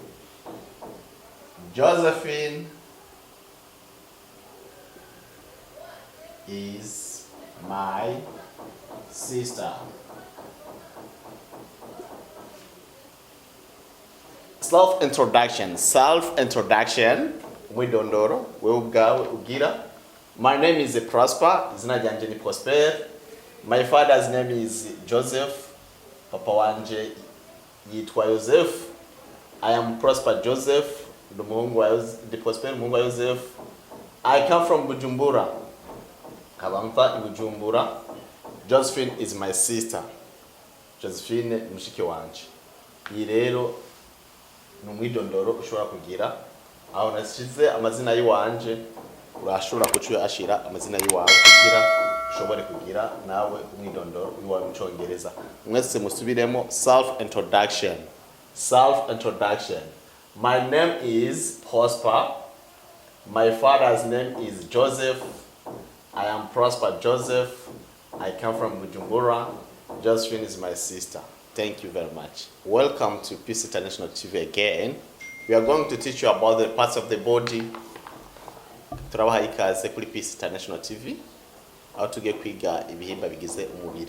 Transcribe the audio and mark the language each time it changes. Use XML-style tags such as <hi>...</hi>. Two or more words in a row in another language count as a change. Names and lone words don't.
<en>Josephine is my sister. Self-introduction.</en> <rn>Mwidondoro, wewe ubwawe ugira.</rn> <en>My name is Prosper.</en> <rn>Izina ryanje ni Prosper.</rn> <en>My father's name is Joseph.</en> <rn>Papa wanje yitwa Joseph.</rn> <en>I am Prosper Joseph.</en> <rn>Ndi Prosper umuhungu wa Joseph.</rn> <en>I come from Bujumbura. Kabampa Bujumbura. Josephine is my sister.</en> <rn>Josephine mushiki wanje. Iyi rero numwidondoro ushobora kugira aho nashize amazina yiwanje urashobora kucuye ashira amazina yiwawe kugira ushobore kugira nawe umwidondoro wiwawe mu Cyongereza. Mwese musubiremo</rn> <en>self introduction. My name is Prosper. My father's name is Joseph. I am Prosper Joseph. I come from Bujumbura. Josephine is my sister. Thank you very much. Welcome to Peace International TV again. We are going to teach you about the parts of the body.</en> <rn>Turabaha ikaze kuri Peace International TV. Aho tugiye kwiga ibihimba bigize umubiri.</rn>